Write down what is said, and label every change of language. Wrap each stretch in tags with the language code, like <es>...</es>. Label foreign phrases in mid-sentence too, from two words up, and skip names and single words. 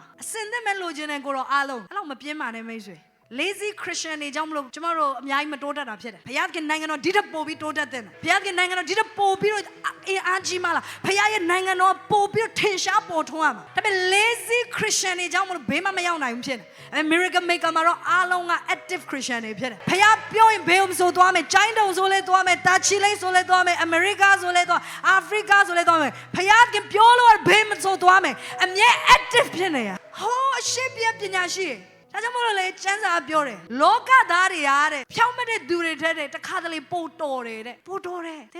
<my>အစင်သက်မဲ့လိုချင်တဲ့ကိုတော့အားလုံးအဲ့လောက်မပြင်းပါနဲ့မိတ်ဆွေ</my> <en>lazy Christian</en> <my>တွေကြောင့်မလို့ကျမတို့အများကြီးမတိုးတက်တာဖြစ်တယ်ဘုရားခင်နိုင်ငံတော်ဒီထက်ပိုပြီးတိုးတက်တဲ့ဘုရားခင်နိုင်ငံတော်ဒီထက်ပိုပြီးတော့အင်အားကြီးမှလားဘုရားရဲ့နိုင်ငံတော်ပိုပြီးတော့ထင်ရှားပေါ်ထွန်းရမှာဒါပေမဲ့</my> <en>lazy Christian</en> <my>တွေကြောင့်မလို့ဘေးမမရောက်နိုင် ဘူးဖြစ်တယ်အဲ miracle maker မှာတော့အားလုံးက</my> <en>active Christian</en> <my>တွေဖြစ်တယ်ဘုရားပြောရင်ဘယ်လိုဆိုသွားမယ်ကျိုင်းတုံဆိုလဲသွားမယ်တာချီလိဆိုလဲသွားမယ်အမေရိကဆိုလဲသွားအာဖရိကဆိုလဲသွားမယ်ဘုရားခင်ပြောလို့ဘယ်မ ဆိုသွားမယ်အမြဲ active ဖြစ်နေရဟောအရှိပြပညာရှိဒါကြောင့်မို့လို့လေကျမ်းစာပြောတယ်လောကသားတွေကတဲ့ဖြောင်းမတဲ့သူတွေတဲ့တခါတလေပို့တော်တယ်တဲ့ပို့တော်တယ်သင်</my>